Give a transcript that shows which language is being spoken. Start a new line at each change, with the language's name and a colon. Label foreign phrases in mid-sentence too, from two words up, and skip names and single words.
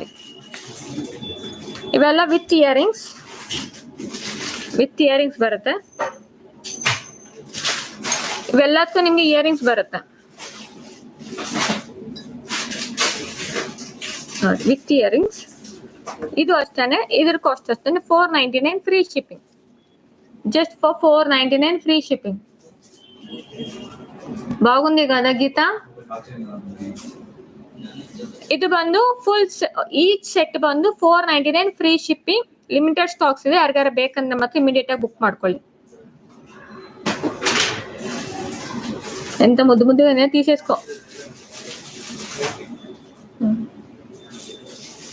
Kannada: ಇವೆಲ್ಲ
English: with ear rings
Kannada: ಬರುತ್ತೆ. ಇವೆಲ್ಲದಕ್ಕೂ ನಿಮ್ಗೆ
English: ear rings
Kannada: ಬರುತ್ತೆ ನೋಡಿ,
English: with ear rings.
Kannada: ಇದು ಅಷ್ಟೇ, ಇದ್ರ ಕಾಸ್ಟ್ ಅಷ್ಟೇ 499
English: free shipping. just for 499 free shipping.
Telugu: బాగుంది కదా గీత?
Kannada: ಇದು ಬಂದು
English: full each set
Kannada: ಬಂದು 499
English: free shipping. limited stocks
Kannada: ಇದೆ, ಯಾರಿಗಾರ ಬೇಕಂದ್ರೆ ಮತ್ತೆ ಇಮಿಡಿಯೇಟ್ ಆಗಿ ಬುಕ್ ಮಾಡ್ಕೊಳ್ಳಿ.
Telugu: ఎంత ముద్దుగానే తీసేసుకో.